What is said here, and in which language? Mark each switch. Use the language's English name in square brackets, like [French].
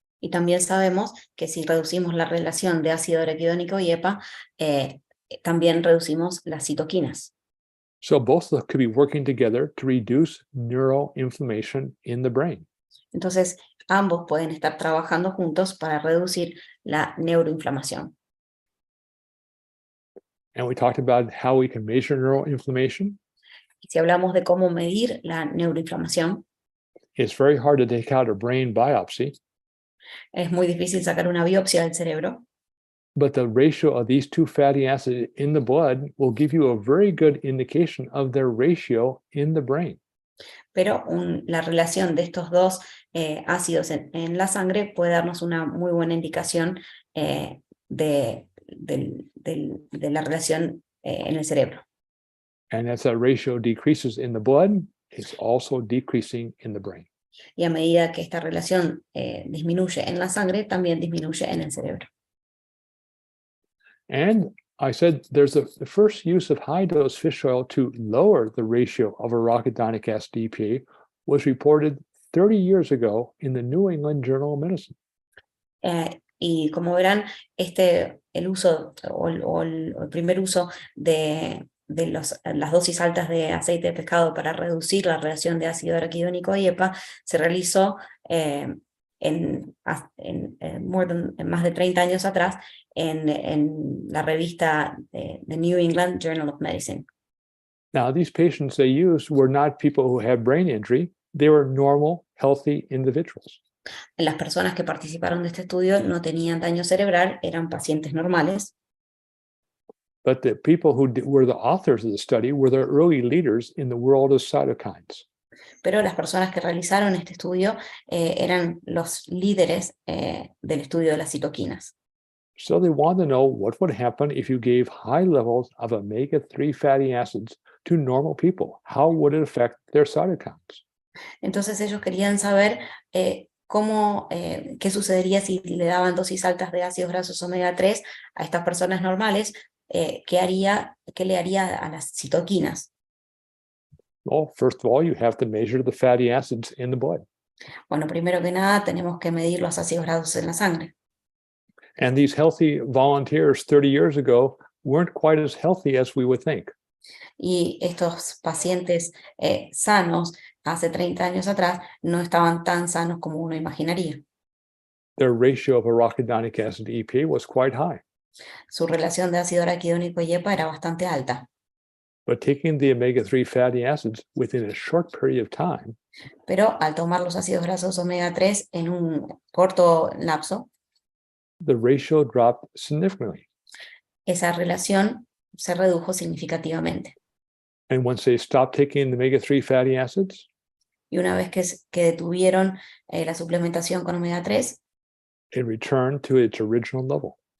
[Spanish] Y también sabemos que si reducimos la relación de ácido araquidónico y EPA, también reducimos las citoquinas. [English] So both of them could be working together to reduce neuroinflammation in the brain. [Spanish] Entonces, ambos pueden estar trabajando juntos para reducir la neuroinflamación. [English] And we talked about how we can measure neuroinflammation. [Spanish] Y si hablamos de cómo medir la neuroinflamación, [English] It's very hard to take out a brain biopsy, [Spanish] es muy difícil sacar una biopsia del cerebro, [English] but the ratio of these two fatty acids in the blood will give you a very good indication of their ratio in the brain. [Spanish] pero la relación de estos dos ácidos en la sangre puede darnos una muy buena indicación de la relación en el cerebro. [English] And as that ratio decreases in the blood, it's also decreasing in the brain. [Spanish] Y a medida que esta relación disminuye en la sangre, también disminuye en el cerebro. [English] And I said there's the first use of high-dose fish oil to lower the ratio of arachidonic acid to EPA was reported 30 years ago in the New England Journal of Medicine. [Spanish] Y como verán, el uso o el primer uso de las dosis altas de aceite de pescado para reducir la relación de ácido araquidónico y EPA se realizó en más de 30 años atrás en la revista The New England Journal of Medicine. [English] Now, these patients they used were not people who had brain injury. They were normal, healthy individuals. [Spanish] Las personas que participaron de este estudio no tenían daño cerebral, eran pacientes normales. [English] But the people who were the authors of the study were the early leaders in the world of cytokines. [Spanish] Pero las personas que realizaron este estudio eran los líderes del estudio de las citoquinas. [English] So they wanted to know what would happen if you gave high levels of omega-3 fatty acids to normal people. How would it affect their cytokines? [Spanish] Entonces ellos querían saber qué sucedería si le daban dosis altas de ácidos grasos omega 3 a estas personas normales, qué le haría a las citoquinas. [English] Well, first of all, you have to measure the fatty acids in the blood. [Spanish] Bueno, primero que nada tenemos que medir los ácidos grasos en la sangre. [English] And these healthy volunteers 30 years ago weren't quite as healthy as we would think. [Spanish] Y estos pacientes sanos hace 30 años atrás no estaban tan sanos como uno imaginaría. [English] Their ratio of arachidonic acid to EPA was quite high. [Spanish] Su relación de ácido araquidónico y EPA era bastante alta. [English] But taking the omega-3 fatty acids within a short period of time, [Spanish] pero al tomar los ácidos grasos omega 3 en un corto lapso, [English] the ratio dropped significantly. [Spanish] esa relación se redujo significativamente. [English] And once they stopped taking the omega-3 fatty acids, [Spanish] Y una vez que detuvieron la suplementación con omega 3, [English] it returned to its original level.